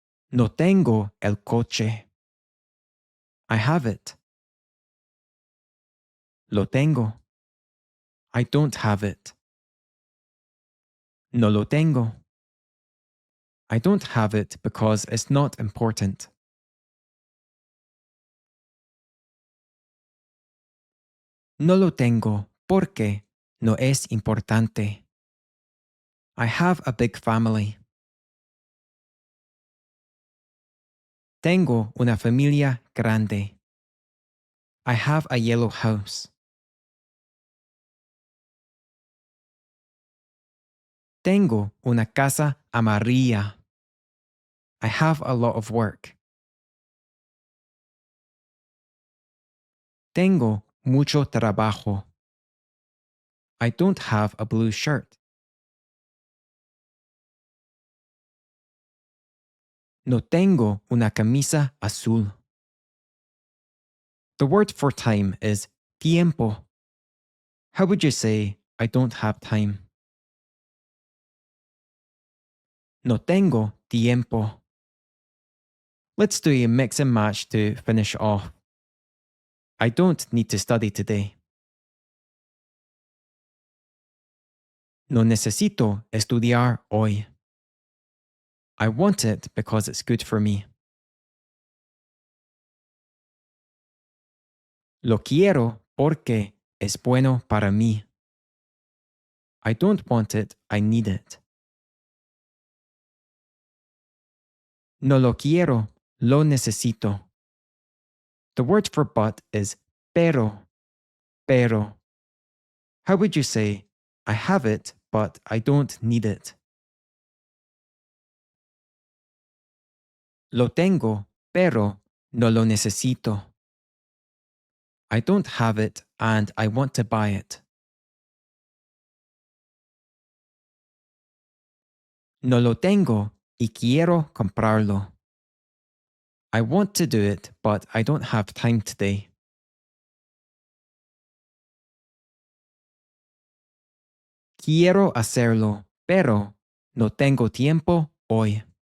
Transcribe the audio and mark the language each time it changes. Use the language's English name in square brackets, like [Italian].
[Spanish] No tengo el coche. [English] I have it. [Spanish] Lo tengo. [English] I don't have it. [Spanish] No lo tengo. [English] I don't have it because it's not important. [Spanish] No lo tengo porque no es importante. [English] I have a big family. [Spanish] Tengo una familia grande. [English] I have a yellow house. [Spanish] Tengo una casa amarilla. [English] I have a lot of work. [Spanish] Tengo mucho trabajo. [English] I don't have a blue shirt. [Spanish] No tengo una camisa azul. [English] The word for time is tiempo. How would you say, I don't have time? [Spanish] No tengo tiempo. [English] Let's do a mix and match to finish off. I don't need to study today. [Spanish] No necesito estudiar hoy. [English] I want it because it's good for me. [Spanish] Lo quiero porque es bueno para mí. [English] I don't want it, I need it. [Spanish] No lo quiero, lo necesito. [English] The word for but is pero, pero. How would you say, I have it, but I don't need it? [Spanish] Lo tengo, pero no lo necesito. [English] I don't have it and I want to buy it. [Spanish] No lo tengo y quiero comprarlo. [English] I want to do it, but I don't have time today. [Spanish] Quiero hacerlo, pero no tengo tiempo hoy.